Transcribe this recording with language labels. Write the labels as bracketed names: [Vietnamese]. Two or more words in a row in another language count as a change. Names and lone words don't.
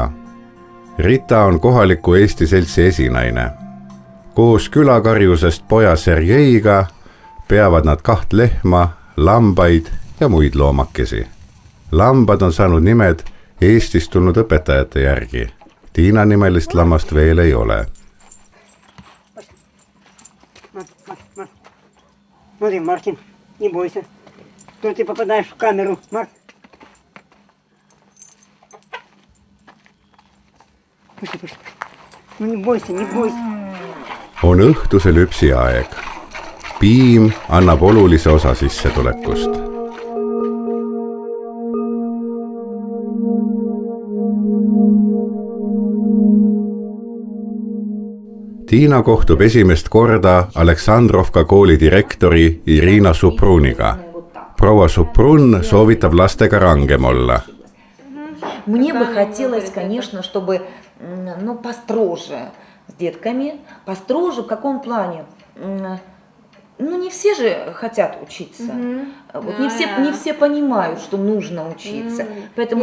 [Estonian] Rita on kohaliku Eesti seltsi esinaine. Koos külakarjusest poja Sergeiga peavad nad 2 lehma, lambaid ja muid loomakesi. Lambad on saanud nimed Eestist tulnud õpetajate järgi. Tiina nimelist lammast veel ei ole. [Russian] Смотри, Мартин, не бойся. То ты попадаешь в камеру, Марк. Пошли. Ну не бойся, не бойся. [Estonian] On õhtuse lüpsi aeg. Piim annab olulise osa sissetulekust. Tiina kohtub esimest korda Aleksandrovka kooli direktori Irina Supruniga. Proua Suprun soovitab lastega rangem olla. [Russian] Мне бы хотелось, конечно, чтобы построже с детками. Построже в каком плане? Не все же хотят учиться. Вот не все понимают, что нужно учиться. Поэтому